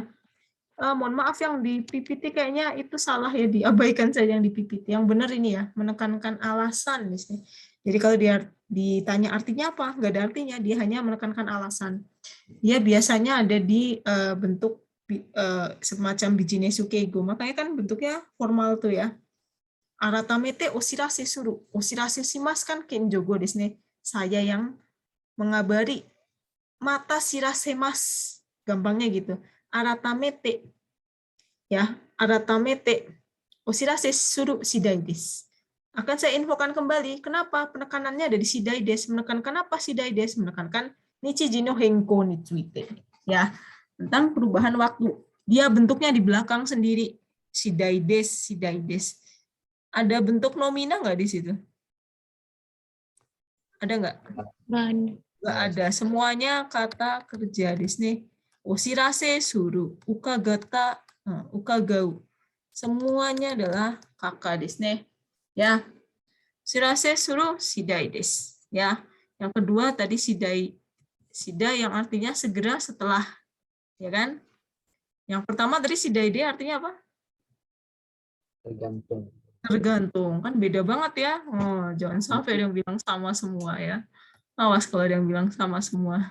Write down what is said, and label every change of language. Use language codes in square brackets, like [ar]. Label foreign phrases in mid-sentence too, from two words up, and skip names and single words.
[id] Mohon maaf yang di PPT kayaknya itu salah ya, diabaikan saja yang di PPT. Yang benar ini ya, menekankan alasan. Misalnya. Jadi kalau dia ditanya artinya apa, nggak ada artinya, dia hanya menekankan alasan. Dia biasanya ada di bentuk semacam [ja] ビジネス敬語, [id] makanya kan bentuknya formal tuh ya. [ja] 改めてお知らせする、お知らせします kan 謙譲語ですね. [id] Saya yang mengabari. [ja] また知らせます, [id] gampangnya gitu. [ja] 改めて、はい、改めてお知らせする次第です. [id] Akan saya infokan kembali. Kenapa? Penekanannya ada di [ja] 次第です. [id] Menekankan apa [ja] 次第です? Menekankan 日時の変更について. [id] Ya, tentang perubahan waktu. Dia bentuknya di belakang sendiri. [ja] 次第です、次第です. [id] Ada bentuk nomina nggak di situ? Ada nggak? Nggak ada. Semuanya kata kerja di sini. [ja] お知らせする、伺った、伺う. [id] Semuanya adalah kakak di sini. [ja] Ya. 知らせする次第です. [id] Ya. Yang kedua tadi shidai. Shidai yang artinya segera setelah. Ya kan? Yang pertama tadi [ja] 次第で [id] artinya apa? Tergantung. Tergantung. Kan beda banget ya. Oh, jangan sampai ada yang bilang sama semua ya. Awas kalau ada yang bilang sama semua.